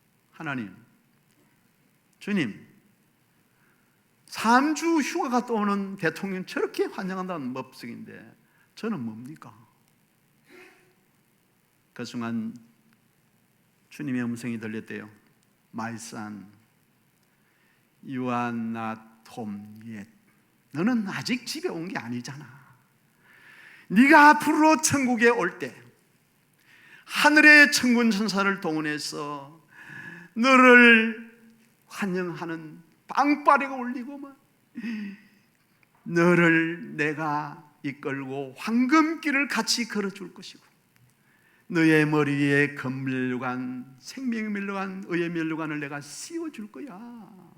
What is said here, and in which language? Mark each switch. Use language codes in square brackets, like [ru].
[ko] 하나님, 주님, 3주 휴가가 또 오는 대통령 저렇게 환영한다는 법석인데 저는 뭡니까? 그 순간 주님의 음성이 들렸대요. [en] My son, you are not home yet. [ko] 너는 아직 집에 온 게 아니잖아. 네가 앞으로 천국에 올 때 하늘의 천군 천사를 동원해서 너를 환영하는 빵빠레가 울리고 막 너를 내가 이끌고 황금길을 같이 걸어줄 것이고 너의 머리 위에 금면류관, 생명의 면류관, 의의 면류관을 내가 씌워줄 거야.